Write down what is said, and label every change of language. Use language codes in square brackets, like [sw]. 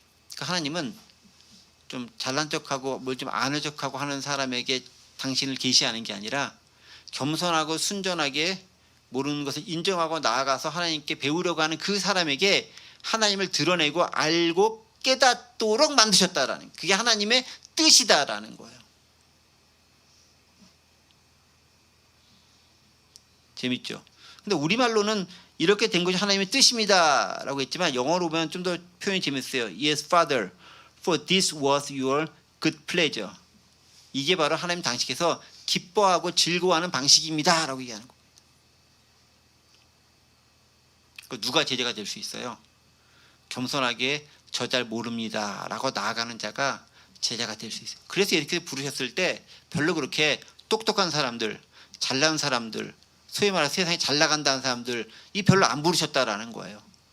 [ko] 그러니까 하나님은 좀 잘난 척하고 뭘 좀 아는 척하고 하는 사람에게 당신을 계시하는 게 아니라 겸손하고 순전하게 모르는 것을 인정하고 나아가서 하나님께 배우려고 하는 그 사람에게 하나님을 드러내고 알고 깨닫도록 만드셨다라는, 그게 하나님의 뜻이다라는 거예요. 재밌죠? 근데 우리말로는 이렇게 된 것이 하나님의 뜻입니다 라고 했지만 영어로 보면 좀 더 표현이 재밌어요. [en] Yes, Father, for this was your good pleasure. [ko] 이게 바로 하나님 당시께서 기뻐하고 즐거워하는 방식입니다 라고 얘기하는 거예요. 누가 제자가 될 수 있어요? 겸손하게 저 잘 모릅니다 라고 나아가는 자가 제자가 될 수 있어요. 그래서 이렇게 부르셨을 때 별로 그렇게 똑똑한 사람들, 잘난 사람들, 소위 말해서 세상에 잘 나간다는 사람들 이 별로 안 부르셨다라는 거예요.